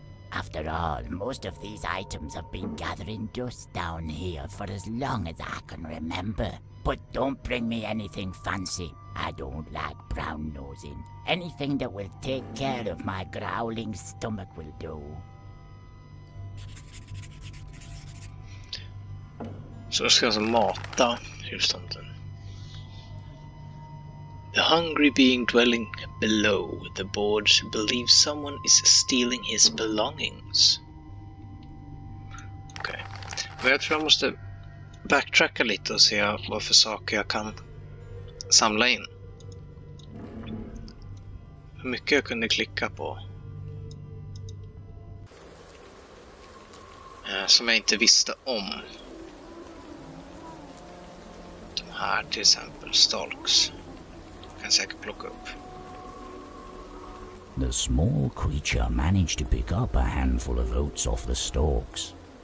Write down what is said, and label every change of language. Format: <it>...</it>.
<en>After all, most of these items have been gathering dust down here for as long as I can remember. But don't bring me anything fancy. I don't like brown nosing. Anything that will take care of my growling stomach will do.</en> <sv>Så jag ska alltså mata hustomten.</sv> <en>The hungry being dwelling below the boards believes someone is stealing his belongings.</en> <sv>Okej. Men jag tror jag måste backtracka lite och se vad för saker jag kan samla in. Hur mycket jag kunde klicka på. Som jag inte visste om. De här till exempel, stalks. Kan säkert plocka upp.</sv> <en>The small creature managed to pick up a handful of oats off the stalks.</en>